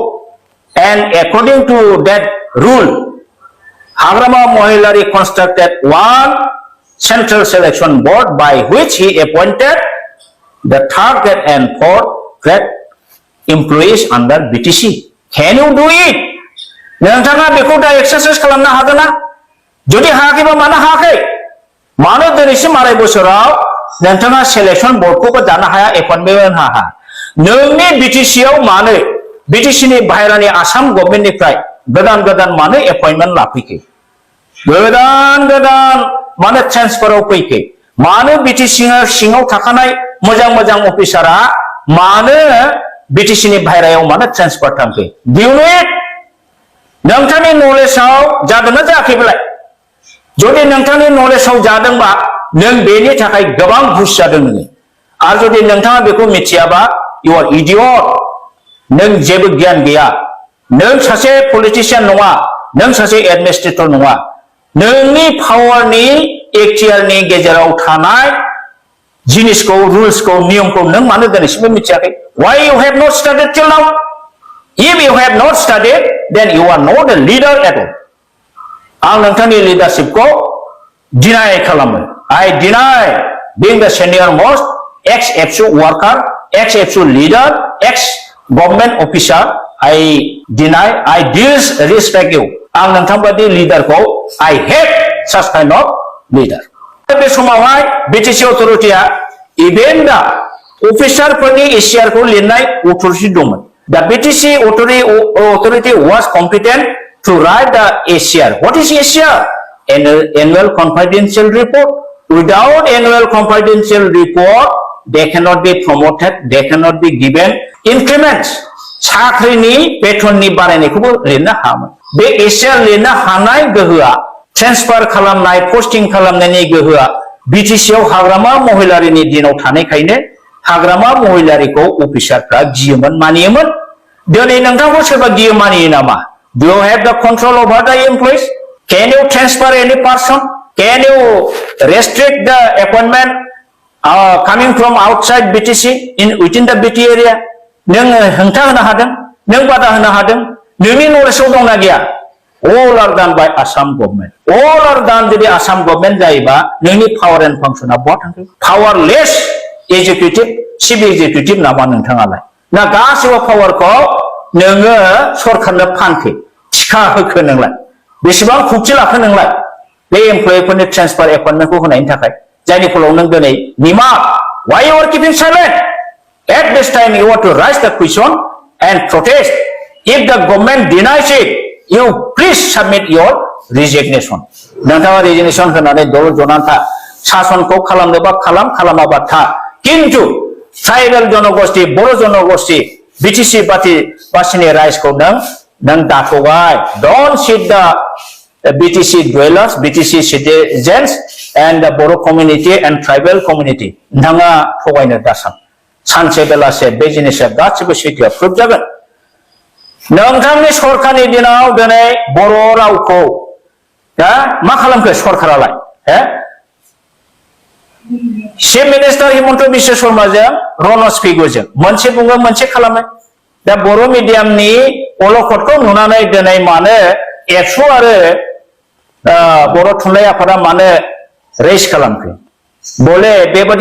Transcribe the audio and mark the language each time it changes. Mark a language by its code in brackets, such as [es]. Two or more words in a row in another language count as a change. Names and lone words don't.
[en] And according to that rule, Hagrama Mohilari constructed one central selection board by which he appointed the third grade and fourth grade employees under BTC. Can you do it? [brx] नोंथाङा बेखौ दा एक्सारसाइज खालामनो हागोन ना? जुदि हायाखैबा मानो हायाखै? मानो दिनैसिम आराय बोसोराव नोंथाङा सेलेक्शन बोर्डखौबो दानो हाया, एपइन्टमेन्ट हाया? नोंनि बीटीसीआव मानो बीटीसीनि बाहेरानि आसाम गभर्नमेन्टनिफ्राय गोदान गोदान मानो एपइन्टमेन्ट लाफैखै? गोदान मानो ट्रेन्सफाराव फैखै? मानो बीटीसी सिङाव थाखानाय मोजां मोजां अफिसारा मानो बीटीसीनि बाहेरायाव मानो ट्रेन्सफार थांखै? [en] Do you know it? [brx] नोंथांनि नलेजआव जादोंना जायाखैब्ला? जुदि नोंथांनि नलेजआव जादोंबा नों बेनि थाखाय गोबां घुस जादों नोङो. आरो जुदि नोंथाङा बेखौ मिथियाबा [en] you are idiot. [brx] नों जेबो गियान गैया. नों सासे पलिटिशियान नङा, नों सासे एडमिनिस्ट्रेटर नङा. नोंनि पावारनि एक्टियारनि गेजेराव थानाय जिनिसखौ, रुल्सखौ, नियमखौ नों मानो दिनैसिमबो मिथियाखै? [en] Why you have not studied till now? If you have not studied, then you are not a leader at all. [brx] आं नोंथांनि लिडारशिपखौ डिनाय खालामो. [en] I deny being the senior most ex-FSU worker, ex-FSU leader, ex-government officer. I deny, I disrespect you. [brx] आं नोंथांबादि लिडारखौ [en] I hate such kind of leader. [brx] बे समावहाय बीटीसी अथरिटिया इभेन दा अफिसारफोरनि एसियारखौ लिरनाय अथरिटि दंमोन. [en] The BTC authority was competent to write the ACR. What is ACR? Annual confidential report. Without annual confidential report, they cannot be promoted, they cannot be given increments. [brx] साख्रिनि बेथननि बारायनायखौबो लिरनो हायामोन. बे ACR लिरनो हानाय गोहोआ, ट्रेन्सफार खालामनाय, पोस्टिं खालामनायनि गोहोआ बीटीसीआव हाग्रामा महिलारिनि दिनाव थानायखायनो हाग्रामा महिलारिखौ अफिसारफ्रा गियोमोन, मानियोमोन. दिनै नोंथांखौ सोरबा गियो मानियो नामा? [en] Do you have the control over the employees? Can you transfer any person? Can you restrict the appointment coming from outside BTC within the BT area? [brx] नों हेंथा होनो हादों, नों बादा होनो हादों, नोंनि नलेजआव दंना गैया? [en] All are done by Assam government. All are done by the Assam government [brx] जायोबा नोंनि [en] power and function [brx] बहा थांखो? [en] Powerless executive, chief executive [brx] नामा नोंथाङालाय? ना गासिबो पावारखौ नोङो सरकारनो फानखो, थिखा होखो नोंलाय? बेसेबां खुक्ति लाखो नोंलाय? बे एमप्लयिफोरनि ट्रेन्सफार एपइन्टमेन्टखौ होनायनि थाखाय, जायनि फलाव नों दिनै निमा, [en] why you are keeping silent? At this time, you have to raise the question and protest. If the government denies it, you please submit your resignation. [brx] नोंथाङा resignation होनानै दल जनानै था सासनखौ खालामनोबा खालामाबा था किन्तु ट्राइबेल जनगोष्ठी बर' जनगोष्ठी बिटिसि बासिनि राइजखौ नों दाथ'बाय [en] don't cheat the BTC dwellers, BTC citizens and the Boro community and tribal community. [brx] नोंथाङा थगायनो दासान सानसे बेलासे बे जिनिसा गासिबो सैथोआ प्रुफ जागोन नोंथांनि सरकारनि दिनाव दिनै बर' रावखौ मा खालामखो सरकारालाय [en] chief minister [brx] हिमन्त बिश्व शर्माजों रनज पेगुजों मोनसे बुङो मोनसे खालामो दा बर' मिडियामनि अलखदखौ नुनानै दिनै मानो एबसु आरो बर' थुनलाइ आफादा मानो रेस खालामखो बले बेबादि